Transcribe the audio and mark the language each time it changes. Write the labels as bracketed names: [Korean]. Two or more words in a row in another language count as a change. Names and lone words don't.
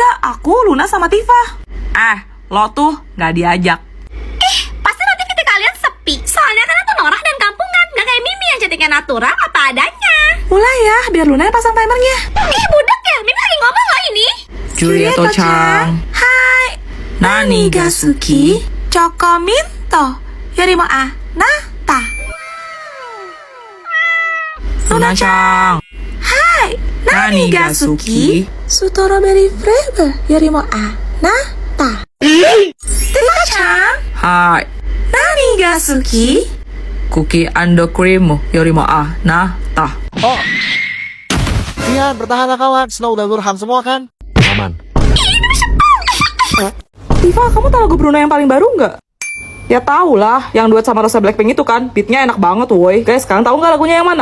[Indonesian] Aku, Luna, sama Tifa. Lo tuh gak diajak. Pasti nanti titik kalian sepi. Soalnya kalian tuh norak dan kampungan. Gak kayak Mimi yang cantiknya natural apa adanya. Mulai ya, biar Luna yang pasang timernya. Budak ya, Mimi lagi ngomong loh ini. [Japanese] Juliet-chan. Hai. 何が好き、チョコミント、よりもあなた. Luna-chan. はい。何が好き? [English] Strawberry flavor [Japanese] よりもあなた. ティファちゃん。はい。何が好き? [English] Cookie and cream [Japanese] よりもあなた. Oh. [Indonesian] Kian, bertahanlah kawan. Snow udah lurhan semua kan? Aman. Tifa, kamu tahu lagu Bruno yang paling baru nggak? Ya tau lah, yang duet sama Rosa Blackpink itu kan, beatnya enak banget woi. Guys, sekarang tahu nggak lagunya yang mana?